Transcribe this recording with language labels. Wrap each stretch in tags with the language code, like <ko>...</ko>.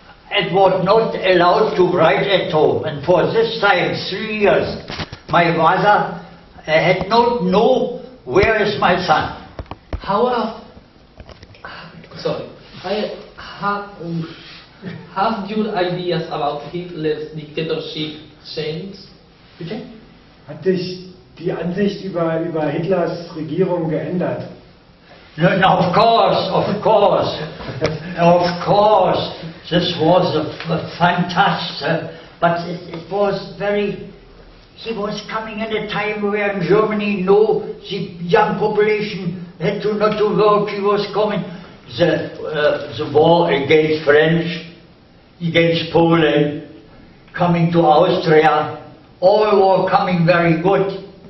<en>it was not allowed to write at home. And for this time, 3 years, my mother had not know where is my son. Have your ideas about Hitler's dictatorship changed?</en> <de>Bitte? Hat sich die Ansicht über Hitlers Regierung geändert?</de> <en>No, of course. This was a fantastic, but it was very. He was coming at a time where in Germany, the young population had not to work. He was coming. The war against French, against Poland, coming to Austria, all were coming very good.</en>